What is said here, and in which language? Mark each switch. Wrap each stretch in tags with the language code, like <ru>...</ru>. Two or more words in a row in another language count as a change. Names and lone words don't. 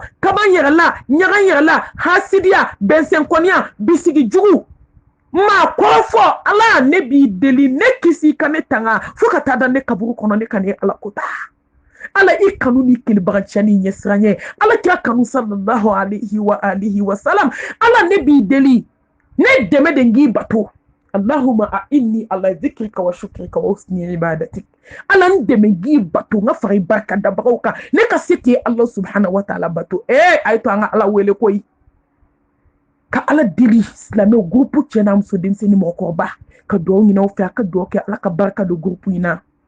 <bm>kaban yɛrɛ la ɲaga yɛrɛ la hasidiya bɛnsɛnkɔniya bisigi jugu maa kɔrɔfɔ ala ne b'i deli ne kisi ka ne tanga fo ka taa da ne kaburu kɔnɔ ne ka ne ala kota ala i kanu ni kelibagaciya ni ɲɛsiranɲɛ ala kira kanu</bm> <ar>صلى الله عليه وسلم</ar> <bm>ala ne b'i deli ne dɛmɛ de n k'i bato</bm> <ar>اللهم أعني على ذكرك وشكرك وحسن عبادتك</ar> <bm>ala n dɛmɛ k'i bato n ka fara i barika dabagaw kan ne ka se k'e ala</bm> <ar>سبحانه وتعالى</ar> <bm>bato a ye to an ka ala wele koyi ka ala deli silamɛw groupe cɛ n'a muso denmisɛnnin mɔgɔkɔrɔba ka dugawu ɲini aw fɛ a ka dugawu kɛ ala ka barika don groupe in na</bm>